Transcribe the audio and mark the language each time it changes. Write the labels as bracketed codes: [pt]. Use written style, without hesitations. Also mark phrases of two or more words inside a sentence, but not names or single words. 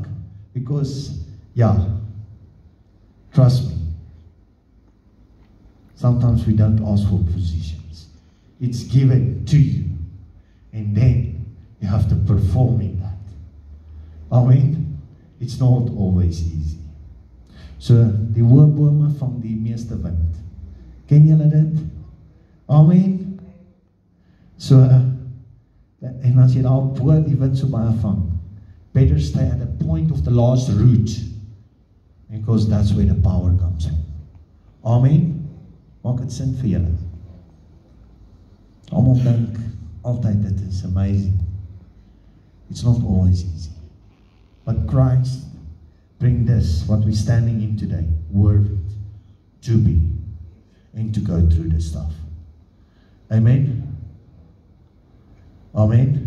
[en] Because, yeah, trust me. Sometimes we don't ask for positions. It's given to you. And then you have to perform in that. Amen. It's not always easy. So, [af] die hoë bome vang die meeste wind. Ken julle dit? Amen. So, en as jy daar bo die wind so baie vang, [en] better stay at the point of the last root, because that's where the power comes from. [af] Amen. Maak het sin vir julle? Almal dink altyd dit is amazing. [en] It's not always easy. But Christ bring this, what we're standing in today, worth it to be and to go through this stuff. Amen? Amen?